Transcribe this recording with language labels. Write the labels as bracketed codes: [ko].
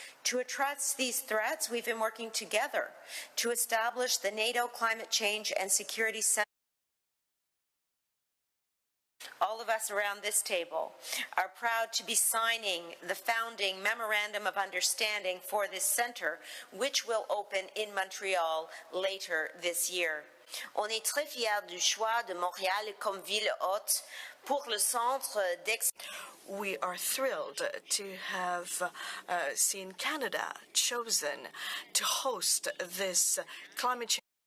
[en] To address these threats, we've been working together to establish the NATO Climate Change and Security Center. All of us around this table are proud to be signing the founding Memorandum of Understanding for this center, which will open in Montreal later this year. [fr] On est très fiers du choix de Montréal comme ville hôte pour le centre d'excellence. [en] We are thrilled to have seen Canada chosen to host this climate change.